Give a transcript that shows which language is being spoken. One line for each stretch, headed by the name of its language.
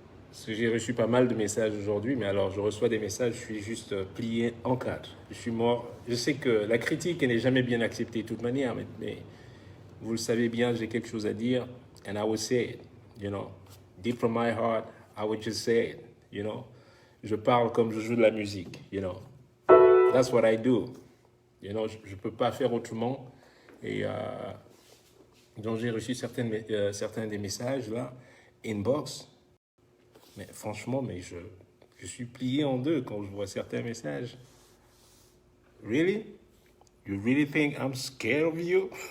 French: Parce que j'ai reçu pas mal de messages aujourd'hui, mais alors je reçois des messages, je suis juste plié en quatre. Je suis mort. Je sais que la critique n'est jamais bien acceptée de toute manière, mais vous le savez bien, j'ai quelque chose à dire,
English: and I will say it, you know. Deep from my heart, I would just say it, you know.
French: Je parle comme je joue de la musique,
English: you know. That's what I do. You know,
French: je ne peux pas faire autrement. Et donc j'ai reçu certains des messages là, inbox. Mais franchement, je suis plié en deux quand je vois certains messages.
English: Really? You really think I'm scared of you?